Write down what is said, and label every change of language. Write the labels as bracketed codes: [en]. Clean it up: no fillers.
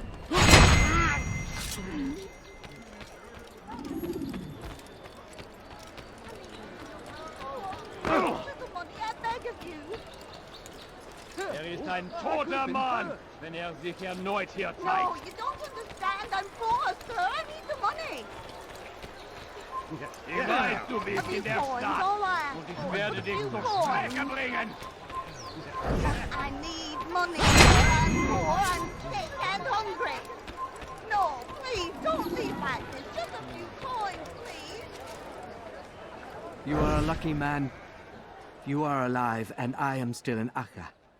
[en] Little money, I beg of you! [de] Ist ein toter Mann, wenn sich erneut hier [en] No, [de] zeigt. [en] you don't understand, I'm poor, sir, I need the money! [de] Ich weiß, du bist in der Stadt und ich werde dich zur Strecke bringen. [en] I need money, sir, I'm poor, I'm sick and hungry! No, please, don't leave like this, just a few coins, please! You are a lucky man. You are alive, and I am still in Akka.